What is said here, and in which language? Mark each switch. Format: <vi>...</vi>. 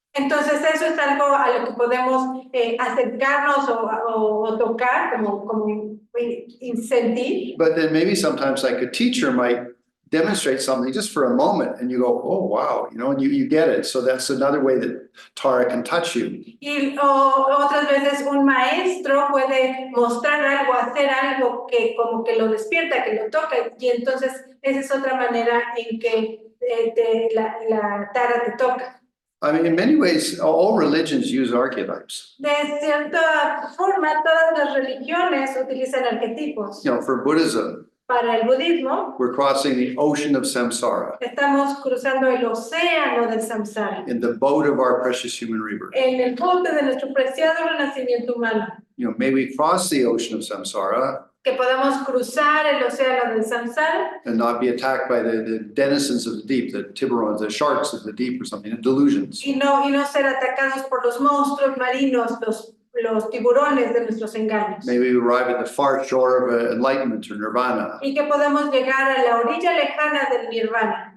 <es>Entonces eso es algo a lo que podemos acercarnos o tocar, como sentir.</es> <en>But then maybe sometimes like a teacher might demonstrate something just for a moment and you go, oh, wow, and you get it. So that's another way that Tara can touch you.</en> <es>Y otras veces un maestro puede mostrar algo, hacer algo que como que lo despierta, que lo toca, y entonces esa es otra manera en que la Tara te toca.</es> <en>In many ways, all religions use archetypes.</en> <es>De cierta forma, todas las religiones utilizan arquetipos.</es> <en>For Buddhism,</en> <es>para el budismo,</es> <en>we're crossing the ocean of samsara.</en> <es>Estamos cruzando el océano del samsara.</es> <en>In the boat of our precious human rebirth.</en> <es>En el bote de nuestro preciado renacimiento humano.</es> <en>May we cross the ocean of samsara.</en> <es>Que podamos cruzar el océano del samsara.</es> <en>And not be attacked by the denizens of the deep, the tiburones, the sharks of the deep or something, the delusions.</en> <es>Y no ser atacados por los monstruos marinos, los tiburones de nuestros engaños.</es> <en>May we arrive at the far shore of enlightenment or nirvana.</en> <es>Y que podamos llegar a la orilla lejana del nirvana.</es>